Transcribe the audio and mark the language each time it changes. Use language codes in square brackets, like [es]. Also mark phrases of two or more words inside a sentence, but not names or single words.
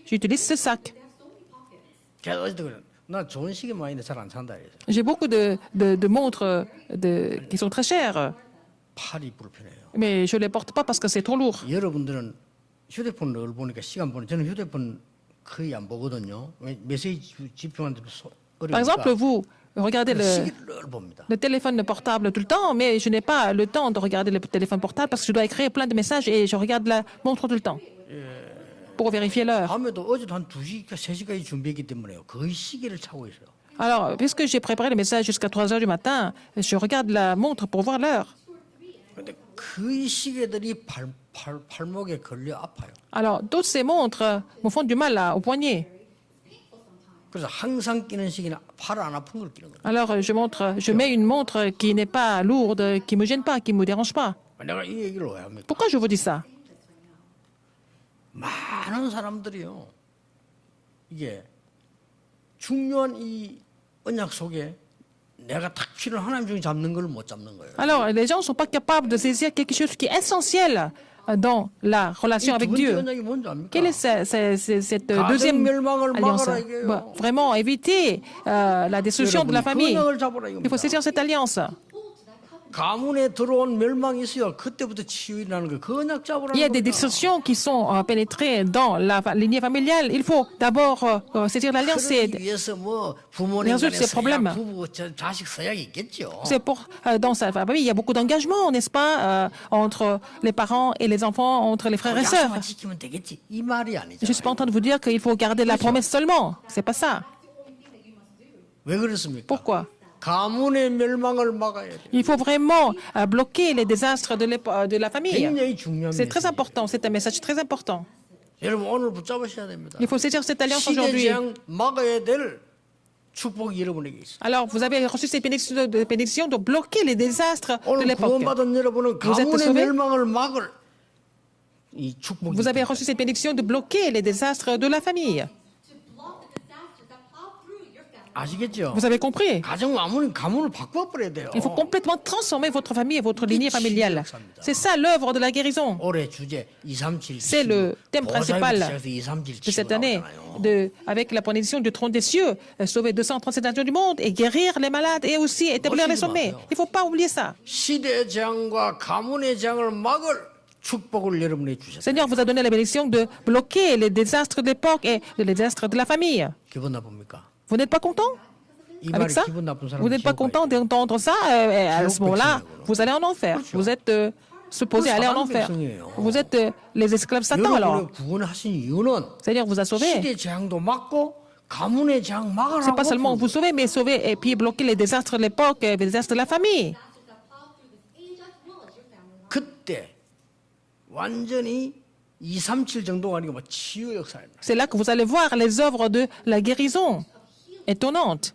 [fr] J'utilise ce sac. [ko] 제가 어제도 그래. 나 좋은 시계 많이 있는데 잘 안 산다 그래서 [fr] J'ai beaucoup de montres qui sont très chères, [ko] 팔이 불편해요. [fr] mais je ne les porte pas parce que c'est trop lourd. [ko] 여러분들은 휴대폰을 보니까 시간 보니 저는 휴대폰 거의 안 보거든요. 메시지 집중하는데 [fr] Par exemple, vous regardez [ko] 시계를 봅니다. [fr] le téléphone portable tout le temps, mais je n'ai pas le temps de regarder le téléphone portable parce que je dois écrire plein de messages et je regarde la montre tout le temps pour vérifier l'heure. [ko] 밤에도 어제도 한 2시, 3시까지 준비했기 때문에요. 거의 시계를 차고 있어요. [fr] Alors, puisque j'ai préparé le message jusqu'à 3 heures du matin, je regarde la montre pour voir l'heure. [ko] 근데 거의 시계들이 팔목에 걸려 아파요. [fr] Alors, toutes ces montres me font du mal au poignet. [ko] 그래서 항상 끼는 시계는 팔 안 아픈 걸 끼는 거예요. [fr] Alors, je mets une montre qui n'est pas lourde, qui ne me gêne pas, qui ne me dérange pas. [ko] 내가 이 얘기를 왜 합니까? [fr] Pourquoi je vous dis ça? [ko] 많은 사람들이요. 이게 중요한 이 언약 속에 내가 탁 필요한 하나님 중에 잡는 걸 못 잡는 거예요. [fr] Alors, les gens ne sont pas capables de saisir quelque chose qui est essentiel dans la relation avec [ko] 두 번째 [fr] Dieu. [ko] 언약이 뭔지 압니까? [fr] Quelle est cette [ko] 가정 [fr] deuxième [ko] 멸망을 [fr] alliance? [ko] 막아라 이게요. [fr] Vraiment, éviter la destruction de la [ko] 여러분이 그 [fr] famille. [ko] 언약을 잡으라 [fr] Il faut [ko] 이겁니다. [fr] saisir cette alliance. [ko] 가문에 들어온 멸망이 있어요. 그때부터 치유라는 거. 그 언약 잡으라는 [fr] Il y a des [ko] 겁니다. [fr] destructions qui sont pénétrées dans la lignée familiale. Il faut d'abord saisir l'alliance. [ko] 그러기 위해서 뭐 부모님 [fr] résoudre [ko] 간에 [fr] ces problèmes. [ko] 서약, 부부 자식 서약이 있겠죠. [fr] C'est pour dans sa famille, il y a beaucoup d'engagement, n'est-ce pas, entre les parents et les enfants, entre les frères et sœurs. [ko] 약속만 지키면 되겠지. 이 말이 아니죠. [fr] Je suis pas en train de vous dire qu'il faut garder la promesse seulement. C'est pas ça. [ko] 왜 그렇습니까? [fr] Pourquoi? [ko] 가문의 멸망을 막아야 돼. [fr] Il faut vraiment bloquer les désastres de la famille. [ko] 굉장히 중요한 [fr] C'est très [ko] 메시지. [fr] important. C'est un message très important. [ko] 여러분 오늘 붙잡으셔야 됩니다. [fr] Il faut saisir cette alliance [ko] 시대 [fr] aujourd'hui. [ko] 재앙 막아야 될 축복이 여러분에게 있어요. [fr] Alors, vous avez reçu cette bénédiction de bloquer les désastres de [ko] 오늘 [fr] l'époque. [ko] 구원받은 여러분은 [fr] Vous êtes [ko] 가문의 [fr] sauvés? [ko] 멸망을 막을 이 축복이 [fr] Vous avez [ko] 있어요. [fr] reçu cette bénédiction de bloquer les désastres de la famille. [ko] 아시겠죠? [fr] Vous avez compris? [ko] 가정 가문을 바꿔버려야 돼요. [fr] Il faut complètement transformer votre famille et votre lignée familiale. C'est ça l'œuvre de la guérison. [ko] 올해 주제 237. [fr] C'est le thème principal de cette année, avec la bénédiction du trône des cieux, sauver 237 nations du monde et guérir les malades et aussi établir les sommets. Il ne faut pas oublier ça. [ko] 시대 재앙과 가문의 재앙을 막을 축복을 여러분에게 주셨어요. [fr] Seigneur vous a donné la bénédiction de bloquer les désastres de l'époque et les désastres de la famille. [ko] 기분 나쁩니까? [fr] Vous n'êtes pas content [ko] 이 [fr] avec [ko] 말이 [fr] ça? [ko] 기분 나쁜 사람 [fr] Vous n'êtes pas content d'entendre ça? À ce moment-là, vous allez en enfer. Vous êtes supposé aller en enfer. Vous êtes les esclaves Satan alors. [ko] 여러분을 구원하신 이유는 [fr] Seigneur vous a sauvé. [ko] 시대 재앙도 막고 가문의 재앙 [fr] C'est pas [ko] 막으라고. [fr] seulement vous sauver, mais sauver et puis bloquer les désastres de l'époque et les désastres de la famille. [ko] 그때 완전히 237 정도가 아니고 뭐 치유 역사입니다. [fr] C'est là que vous allez voir les œuvres de la guérison étonnante.